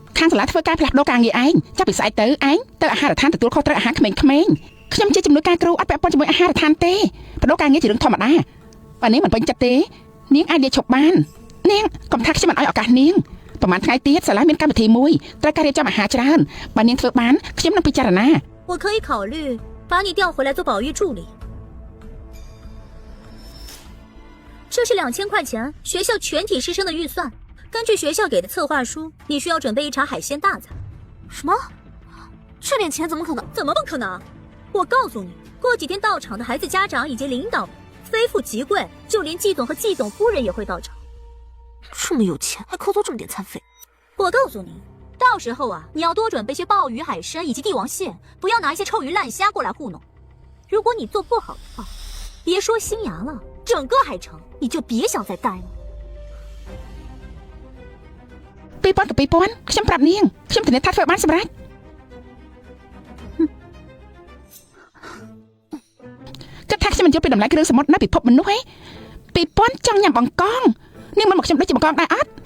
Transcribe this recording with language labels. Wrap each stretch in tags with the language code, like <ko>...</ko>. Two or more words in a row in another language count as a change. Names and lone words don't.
<km>សាលាធ្វើការផ្លាស់ប្ដូរការងារឯងចាប់ពីស្អែកទៅអាហារដ្ឋានទទួលខុសត្រូវអាហារក្មេងៗខ្ញុំជាជំនួយការគ្រូអត់ពាក់ព័ន្ធជាមួយអាហារដ្ឋានទេប្ដូរការងារជារឿងធម្មតាបើនាងមិនពេញចិត្តទេនាងអាចលាឈប់បាននាងកុំថាខ្ញុំមិនឲ្យឱកាសនាងប្រហែលថ្ងៃទៀតសាលាមានកម្មវិធីមួយត្រូវការរៀបចំអាហារច្រើនបើនាងធ្វើបានខ្ញុំនឹងពិចារណា</km> <zh>我可以考虑把你调回来做保育助理这是2000块钱学校全体师生的预算根据学校给的策划书你需要准备一场海鲜大餐什么这点钱怎么可能怎么不可能我告诉你过几天到场的孩子家长以及领导们非富即贵就连季总和季总夫人也会到场这么有钱还扣多这么点餐费我告诉你到时候啊，你要多准备些鲍鱼、海参以及帝王蟹，不要拿一些臭鱼烂虾过来糊弄。如果你做不好的话，别说新芽了，整个海城你就别想再待了。</zh> <km>2000 กับ2000ខ្ញុំប្រាប់នាងខ្ញុំធានាថាធ្វើបានសម្រាប់គិតថាខ្ញុំមិនយល់ពីតម្លៃគ្រឿងសមុទ្រនៅពិភពមនុស្សទេ2000ចង់ញ៉ាំបង្កងនាងមិនមកខ្ញុំដូចជាបង្កងដែរអត់</km>